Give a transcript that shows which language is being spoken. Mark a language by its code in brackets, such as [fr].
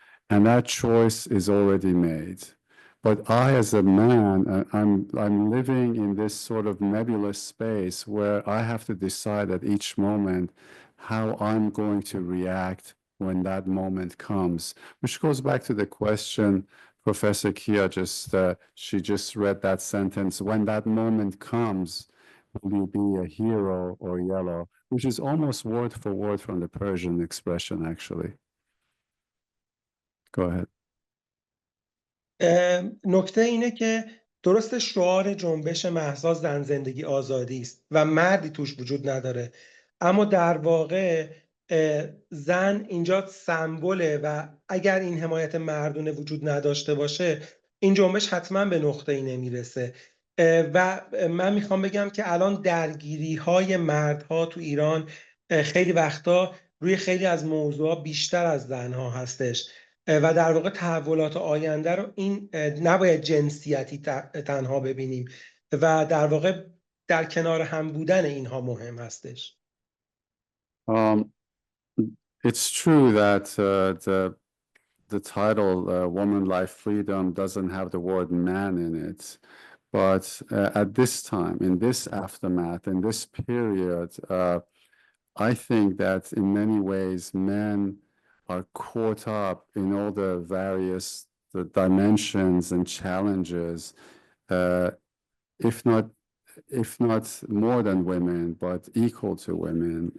[en] And that choice is already made. But I, as a man, I'm living in this sort of nebulous space where I have to decide at each moment how I'm going to react when that moment comes, which goes back to the question Professor Kia she just read that sentence: when that moment comes, will you be a hero or yellow? Which is almost word for word from the Persian expression, actually. Go ahead. [fa] نکته اینه که درست شعار جنبش مهسا زن زندگی آزادی است و مردی توش وجود نداره، اما در واقع زن اینجا سمبوله و اگر این حمایت مردونه وجود نداشته باشه این جنبش حتما به نقطه‌ای نمیرسه. و من میخوام بگم که الان درگیری های مردها تو ایران خیلی وقتا روی خیلی از موضوعات بیشتر از زنها هستش و در واقع تحولات آینده رو این نباید جنسیتی تنها ببینیم و در واقع در کنار هم بودن اینها مهم هستش. [en] It's true that the title Woman, Life, Freedom doesn't have the word man in it. But at this time, in this aftermath, in this period, I think that in many ways men are caught up in all the various dimensions and challenges, if not more than women, but equal to women.